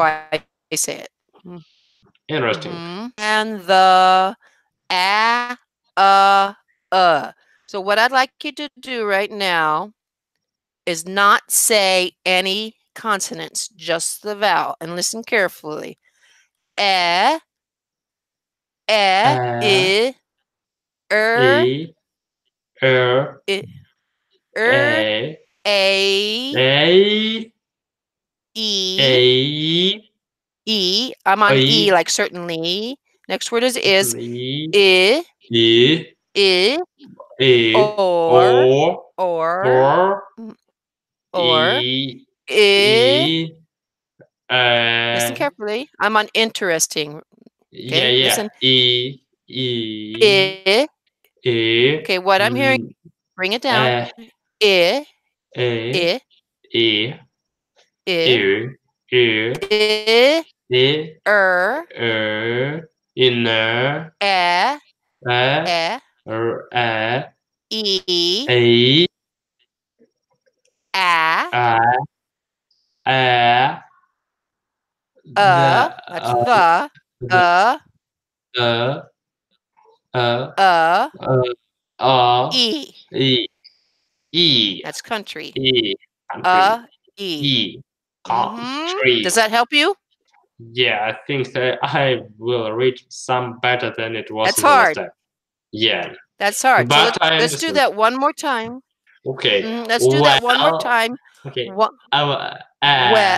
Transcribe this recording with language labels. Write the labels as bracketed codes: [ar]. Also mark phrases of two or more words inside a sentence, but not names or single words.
[en] I say it. Interesting. Mm-hmm. And the a uh. So what I'd like you to do right now is not say any consonants, just the vowel, and listen carefully. E, Uh, I, er, E, Er, I, er, A, a, A, e, A, e. I'm on e E, like certainly. Next word is E, I, E, I, E, or, O, or, or, mm, or, E, I. E, Listen carefully. I'm on interesting. yeah, Okay, yeah, listen. E, E, I. E, Okay, what I'm hearing, bring it down. E, I, E, I, E, I, U, U, I, E, er, inner, a, E, e, E, e, E, a, A, E, the, that's the, uh, uh, uh, uh, uh, e. E, E, That's country. E, country, E. E, Does country. that help you? Yeah, I think that I will read some better than it was That's in the last hard. time. Yeah, That's hard. So but I let's do understood. that one more time. Okay, Let's do that one more well, time. okay, What? Well,